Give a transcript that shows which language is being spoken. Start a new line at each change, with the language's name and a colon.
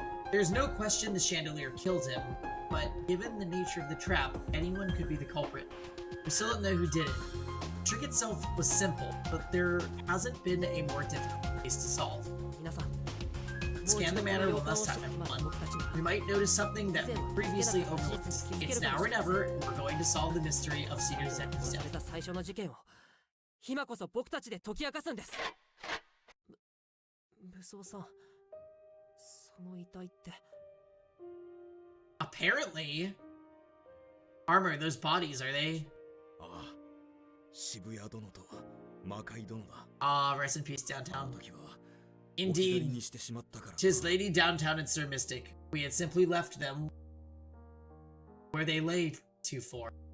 English: There's no question the chandelier killed him, but given the nature of the trap, anyone could be the culprit. We still don't know who did it. The trick itself was simple, but there hasn't been a more difficult case to solve. Scan the manor one last time, everyone. We might notice something that we previously overlooked. It's now or never, and we're going to solve the mystery of Senior Detective's death.
Japanese: 最初の事件を今こそ僕たちで解き明かすんです。武装さん、その遺体って。
English: Apparently, Armor, those bodies, are they?
Japanese: ああ、渋谷殿と魔界殿だ。
English: Ah, rest in peace, downtown.
Japanese: 時は
English: Indeed, 'tis Lady Downtown and Sir Mystic. We had simply left them where they lay to for.